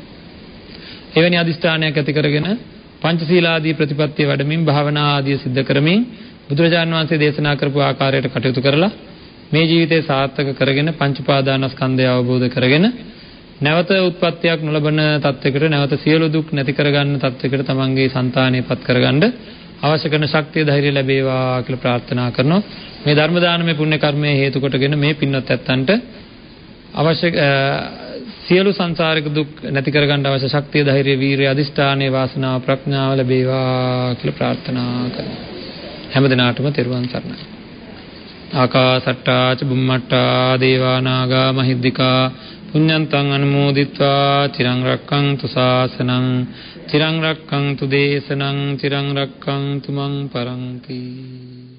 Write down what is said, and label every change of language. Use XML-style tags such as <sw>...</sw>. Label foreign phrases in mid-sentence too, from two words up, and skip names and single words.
<si>එවැනි අධිෂ්ඨානයක් ඇති කරගෙන පංචශීලාදී ප්‍රතිපත්තිය වඩමින් භාවනා ආදී සිද්ධ කරමින් බුදුරජාණන් වහන්සේ දේශනා කරපු ආකාරයට කටයුතු කරලා මේ ජීවිතේ සාර්ථක කරගෙන පංච උපාදානස්කන්ධය අවබෝධ කරගෙන නැවත උත්පත්තියක් නොලබන තත්යකට නැවත සියලු දුක් නැති කරගන්න තත්යකට තමන්ගේ సంతානෙපත් කරගන්න අවශ්‍ය කරන ශක්තිය ධෛර්යය ලැබේවා කියලා ප්‍රාර්ථනා කරනවා. මේ ධර්ම දානමය පුණ්‍ය කර්මයේ හේතු කොටගෙන මේ පින්වත් ඇත්තන්ට අවශ්‍ය සියලු සංසාරික දුක් නැති කරගන්න අවශ්‍ය ශක්තිය ධෛර්යය වීරිය අධිෂ්ඨානයේ වාසනාව ප්‍රඥාව ලැබේවා කියලා ප්‍රාර්ථනා කරනවා. හැම දිනාටම තෙරුවන් සරණයි.</si> <pi>ආකාසට්ටා ච බුම්මට්ටා දේවා නාග මහිද්దికා පුඤ්ඤන්තං අනුමෝදිත්වා චිරං රක්ඛන්තු ශාසනං චිරං රක්ඛන්තු දේශනං චිරං රක්ඛන්තු මං පරන්ති.</pi>